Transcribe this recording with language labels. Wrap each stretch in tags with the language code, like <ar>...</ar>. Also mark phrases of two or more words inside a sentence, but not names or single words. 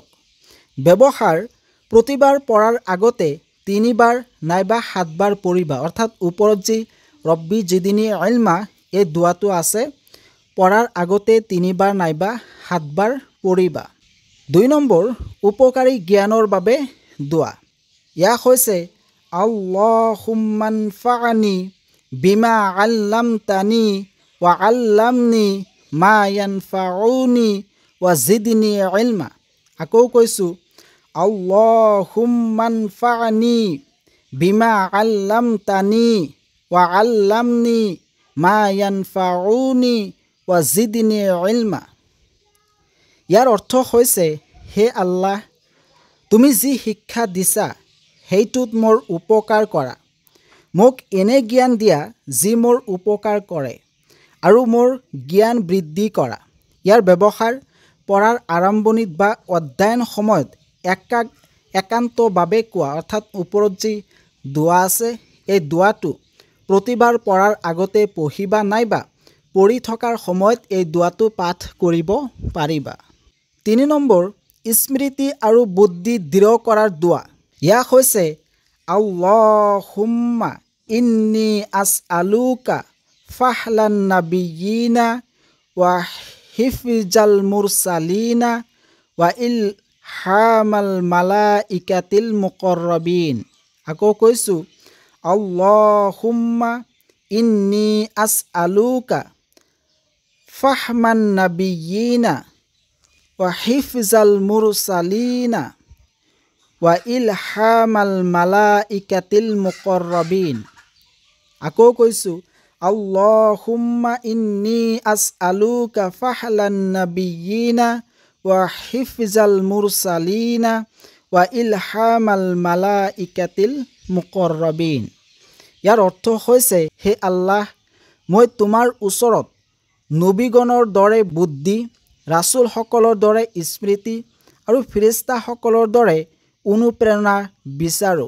<as>ব্যৱহাৰ, প্ৰতিবাৰ পঢ়াৰ আগতে 3 বাৰ নাইবা 7 বাৰ পঢ়িবা। অৰ্থাৎ ওপৰত যি</as> <ar>رب زدني علما</ar> <as>এই দোৱাটো আছে, পঢ়াৰ আগতে 3 বাৰ নাইবা 7 বাৰ পঢ়িবা। 2 নম্বৰ, উপকাৰী জ্ঞানৰ বাবে দোৱা। ইয়াক হৈছে</as> <ar>اللهم انفعني بما علمتني وعلمني ما ينفعني وزدني علما.</ar> <as>আকৌ কৈছোঁ,</as> <ar>اللهم انفعني بما علمتني وعلمني ما ينفعني وزدني علما.</ar> <as>ইয়াৰ অৰ্থ হৈছে, হে আল্লাহ, তুমি যি শিক্ষা দিছা সেইটোত মোৰ উপকাৰ কৰা। মোক এনে জ্ঞান দিয়া যি মোৰ উপকাৰ কৰে, আৰু মোৰ জ্ঞান বৃদ্ধি কৰা। ইয়াৰ ব্যৱহাৰ, পঢ়াৰ আৰম্ভণিত বা অধ্যয়ন সময়ত একান্তভাৱে কোৱা। অৰ্থাৎ ওপৰত যি দোৱা আছে, এই দোৱাটো প্ৰতিবাৰ পঢ়াৰ আগতে পঢ়িবা, নাইবা পঢ়ি থকাৰ সময়ত এই দোৱাটো পাঠ কৰিব পাৰিবা। 3 নম্বৰ, স্মৃতি আৰু বুদ্ধি দৃঢ় কৰাৰ দোৱা। ইয়াক হৈছে</as> <ar>اللهم إني أسألك فهم النبيين وحفظ المرسلين وإلهام الملائكة المقربين.</ar> <as>আকৌ কৈছো,</as> <ar>اللهم إني أسألك فهم النبيين وحفظ المرسلين وإلهام الملائكة المقربين.</ar> <as>আকৌ কৈছো,</as> <ar>اللهم إني أسألك فهم النبيين وحفظ المرسلين وإلهام الملائكة المقربين.</ar> <as>ইয়াৰ অৰ্থ হৈছে, হে আল্লাহ, মই তোমাৰ ওচৰত নবীগণৰ দৰে বুদ্ধি, ৰাছুলসকলৰ দৰে স্মৃতি আৰু ফিৰিষ্টাসকলৰ দৰে অনুপ্ৰেৰণা বিচাৰোঁ।</as>